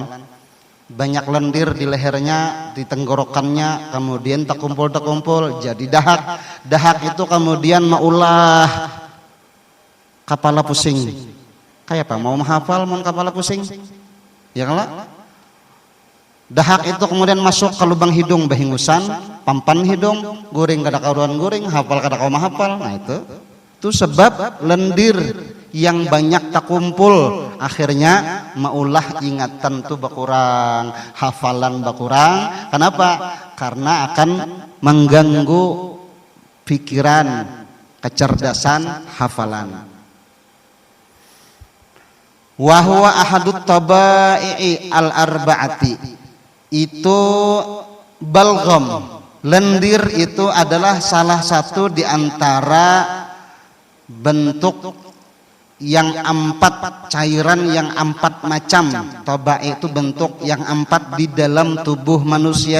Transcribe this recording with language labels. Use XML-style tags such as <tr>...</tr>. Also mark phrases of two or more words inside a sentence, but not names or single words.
<id>Banyak lendir di lehernya, di tenggorokannya, kemudian terkumpul jadi dahak.</id> <bjn>Dahak itu kemudian maulah kepala pusing. Kayak apa? Mau menghafal, mau kepala pusing? Ya kalau dahak itu kemudian masuk ke lubang hidung, bahingusan, pampan hidung, guring kada karuan guring, hafal kada kau mahafal. Nah itu sebab lendir yang banyak tak kumpul, akhirnya maulah ingatan tuh berkurang, hafalan berkurang.</bjn> <id>Kenapa? Karena akan mengganggu pikiran, kecerdasan, hafalan.</id> <ar>Wa huwa ahadut tabai'i al-arba'ati.</ar> <id>Itu balgam, lendir itu adalah salah satu di antara bentuk yang 4, cairan yang 4 macam. Tabai itu bentuk yang 4 di dalam tubuh manusia.</id>